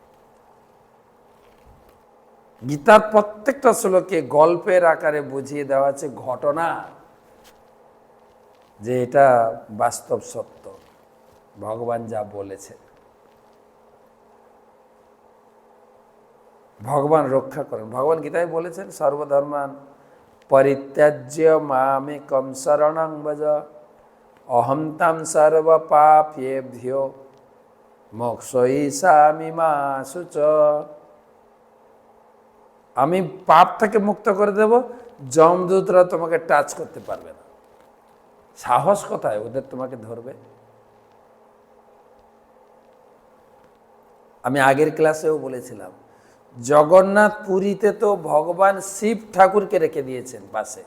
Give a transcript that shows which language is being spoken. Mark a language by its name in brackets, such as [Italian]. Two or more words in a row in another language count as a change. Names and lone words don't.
[Bangla] গীতার প্রত্যেকটা শ্লোকে গল্পের আকারে বুঝিয়ে দেওয়া আছে ঘটনা, যে এটা বাস্তব সত্য, ভগবান যা বলেছে। ভগবান রক্ষা করেন। ভগবান গীতায় বলেছেন, [Sanskrit] सर्वधर्मान परित्याज्य मामेकं शरणं भज अहं त्वं सर्व पापेभ्यो मोक्षयिष्यामि मा शुच। [Bangla] আমি পাপ থেকে মুক্ত করে দেব, যমদূতরা তোমাকে টাচ করতে পারবে না। সাহস কোথায় ওদের তোমাকে ধরবে? আমি আগের ক্লাসেও বলেছিলাম, জগন্নাথ পুরীতে তো ভগবান শিব ঠাকুরকে রেখে দিয়েছেন পাশে।